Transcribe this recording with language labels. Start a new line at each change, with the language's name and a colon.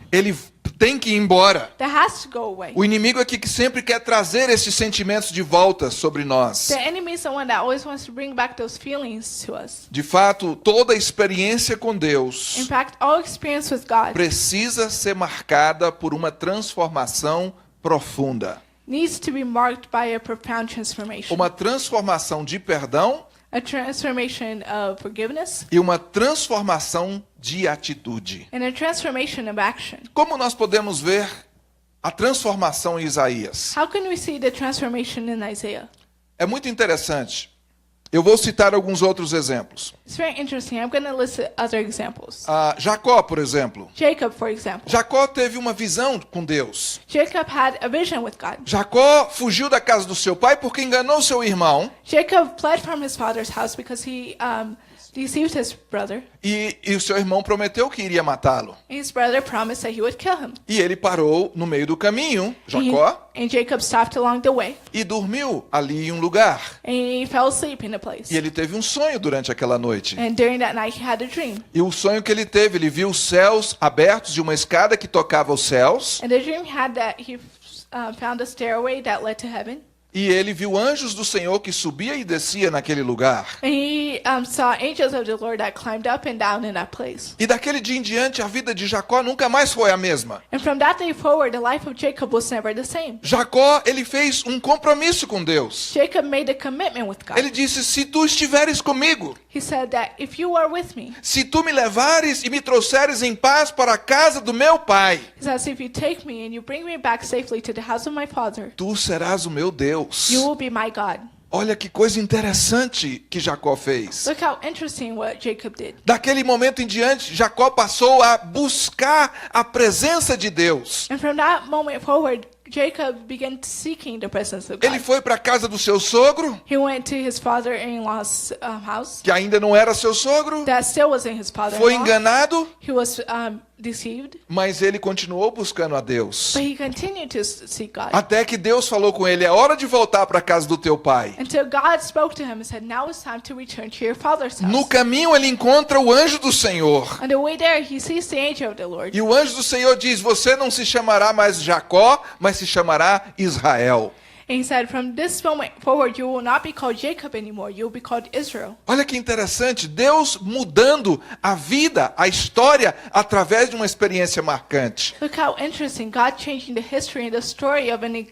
Portuguese: ele tem que ir embora.
English: that has to go away.
Portuguese: O inimigo aqui que sempre quer trazer esses sentimentos de volta sobre nós.
English: The enemy is someone that always wants to bring back those feelings to us.
Portuguese: De fato, toda experiência com
English: In
Portuguese: Deus
English: fact, all experience with God
Portuguese: precisa ser marcada por uma transformação profunda.
English: needs to be marked by a profound transformation.
Portuguese: Uma transformação de perdão
English: A transformation of forgiveness
Portuguese: e uma transformação de atitude.
English: and a transformation of action.
Portuguese: Como nós podemos ver a transformação em Isaías?
English: How can we see the transformation in Isaiah?
Portuguese: É muito interessante. Eu vou citar alguns outros exemplos.
English: It's very interesting. I'm going to list other examples.
Portuguese: Jacó, por exemplo.
English: Jacob, for example.
Portuguese: Jacó teve uma visão com Deus.
English: Jacob had a vision with God.
Portuguese: Jacó fugiu da casa do seu pai porque enganou seu irmão.
English: Jacob fled from his father's house because he deceived his brother.
Portuguese: E o seu irmão prometeu que iria matá-lo.
English: His brother promised that he would kill him.
Portuguese: E ele parou no meio do caminho, Jacó,
English: And Jacob stopped along the way.
Portuguese: e dormiu ali em um lugar.
English: And he fell asleep in a place.
Portuguese: E ele teve um sonho durante aquela noite.
English: And during that night, he had a dream.
Portuguese: E o sonho que ele teve, ele viu os céus abertos e uma escada que tocava os céus.
English: And the dream had that he found a stairway that led to heaven.
Portuguese: E ele viu anjos do Senhor que subia e descia naquele lugar.
English: And he saw angels of the Lord that climbed up and down in that place.
Portuguese: E daquele dia em diante, a vida de Jacó nunca mais foi a mesma.
English: And from that day forward, the life of Jacob was never the same.
Portuguese: Jacó, ele fez um compromisso com Deus.
English: Jacob made a commitment with God.
Portuguese: Ele disse: se tu estiveres comigo,
English: He said that if you are with me,
Portuguese: se tu me levares e me trouxeres em paz para a casa do meu pai,
English: he says, if you take me and you bring me back safely to the house of my father,
Portuguese: tu serás o meu Deus.
English: you will be my God.
Portuguese: Olha que coisa interessante que Jacó fez.
English: Look how interesting what Jacob did.
Portuguese: Daquele momento em diante, Jacó passou a buscar a presença de Deus.
English: And from that moment forward, Jacob began seeking the presence of
Portuguese: Ele
English: God.
Portuguese: foi para a casa do seu sogro,
English: He went to his father-in-law's house.
Portuguese: que ainda não era seu sogro,
English: That still wasn't his
Portuguese: foi
English: father-in-law.
Portuguese: enganado,
English: He was deceived,
Portuguese: mas ele continuou buscando a Deus.
English: but he continued to seek God.
Portuguese: Até que Deus falou com ele: é hora de voltar para a casa do teu pai.
English: Until God spoke to him and said, now it's time to return to your father's house.
Portuguese: No caminho ele encontra o anjo do Senhor.
English: On the way there, he sees the angel of the Lord.
Portuguese: E o anjo do Senhor diz: você não se chamará mais Jacó, mas se chamará Israel.
English: And he said, from this moment forward, you will not be called Jacob anymore. You will be called Israel.
Portuguese: Olha que interessante, Deus mudando a vida, a história, através de uma experiência marcante.
English: Look how interesting. God changing the history and the story of